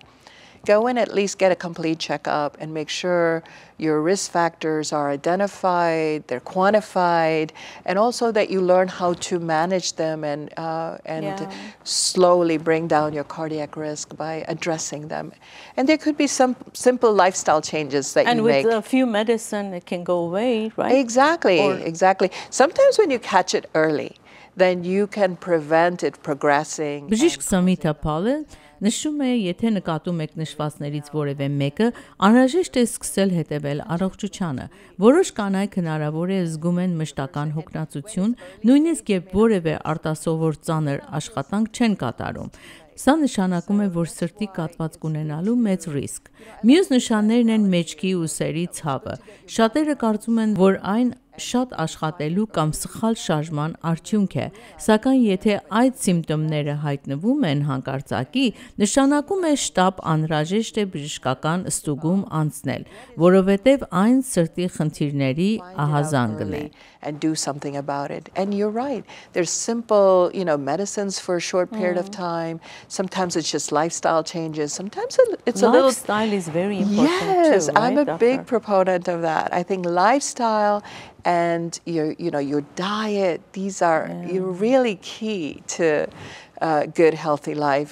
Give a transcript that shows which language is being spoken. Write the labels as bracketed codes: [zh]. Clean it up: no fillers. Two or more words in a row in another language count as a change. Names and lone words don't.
[en] Go and at least get a complete checkup and make sure your risk factors are identified, they're quantified, and also that you learn how to manage them and slowly bring down your cardiac risk by addressing them. And there could be some simple lifestyle changes that you make. And with a few medicine, it can go away, right? Exactly, exactly. Sometimes when you catch it early, then you can prevent it progressing. [hy] Բժիշկ Սամիթա Փալը նշում է, եթե նկատում եք նշվածներից որևէ մեկը, անհրաժեշտ է սկսել հետևել առողջությանը։ Որոշ կանայք հնարավոր է զգում են մշտական հոգնածություն, նույնիսկ երբ որևէ արտասովոր ծանր աշխատանք չեն կատարում։ Սա նշանակում է, որ սրտի կաթված կունենալու մեծ ռիսկ։ Մյուս նշաններն են մեջքի ու սերի ցավը։ Շատերը կարծում են, որ այն շատ աշխատելու կամ սխալ շարժման արդյունք է, սակայն եթե այդ սիմպտոմները հայտնվում են հանկարծակի, նշանակում է շտապ անհրաժեշտ է բժշկական ստուգում անցնել, որովհետև այն սրտի խնդիրների ահազանգն է։ [en] And do something about it. And you're right. There's simple, you know, medicines for a short period of time. Sometimes it's just lifestyle changes. Sometimes it's a little... Lifestyle is very important yes, too, right, I'm a doctor? big proponent of that. I think lifestyle and your diet, these are you're really key to good, healthy life.